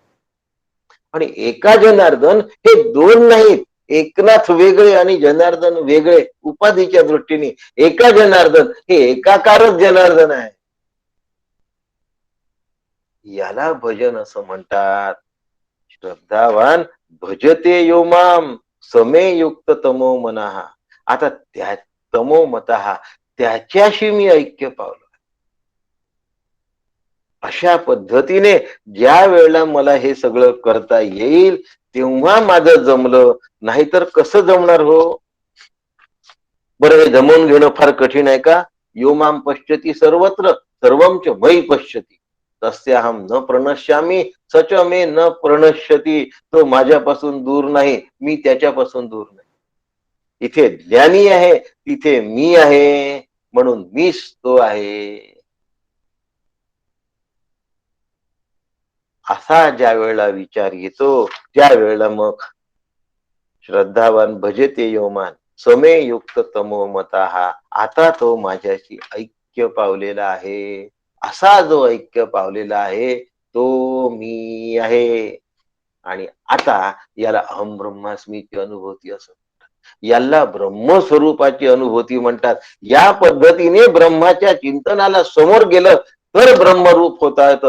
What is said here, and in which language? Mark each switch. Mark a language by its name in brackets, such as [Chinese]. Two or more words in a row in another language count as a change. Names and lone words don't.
[Marathi] आणि एका जनार्दन हे दोन नाहीत. एकनाथ वेगळे आणि जनार्दन वेगळे उपाधीच्या दृष्टीने. एका जनार्दन हे एकाकारच जनार्दन आहे. याला भजन असं म्हणतात. [Sanskrit] श्रद्धावान भजते यो माम समे युक्त तमो मनः. [Marathi] आता त्या [Sanskrit] तमो मतः [Marathi] त्याच्याशी मी ऐक्य पावलो. अशा पद्धतीने ज्या वेळेला मला हे सगळं करता येईल तेव्हा माझं जमलं, नाहीतर कसं जमणार हो? बरं, हे जमवून घेणं फार कठीण आहे का? [Sanskrit] यो माम पश्यती सर्वत्र सर्वं च मयि पश्यती तस्याहम न प्रणश्यामी सच मे न प्रणश्यती. [Marathi] तो माझ्यापासून दूर नाही, मी त्याच्यापासून दूर नाही. इथे ज्ञानी आहे तिथे मी आहे, म्हणून मीच तो आहे. असा ज्या वेळेला विचार येतो त्यावेळेला मग [Sanskrit] श्रद्धावान भजते योमान समे युक्त तमो मतः. [Marathi] आता तो माझ्याशी ऐक्य पावलेला आहे. असा जो ऐक्य पावलेला आहे तो मी आहे. आणि आता याला [Sanskrit] अहम ब्रह्मास्मीची [Marathi] अनुभूती असं म्हणतात. याला ब्रह्मस्वरूपाची अनुभूती म्हणतात. या पद्धतीने ब्रह्माच्या चिंतनाला समोर गेलं तर ब्रह्मरूप होता येतं.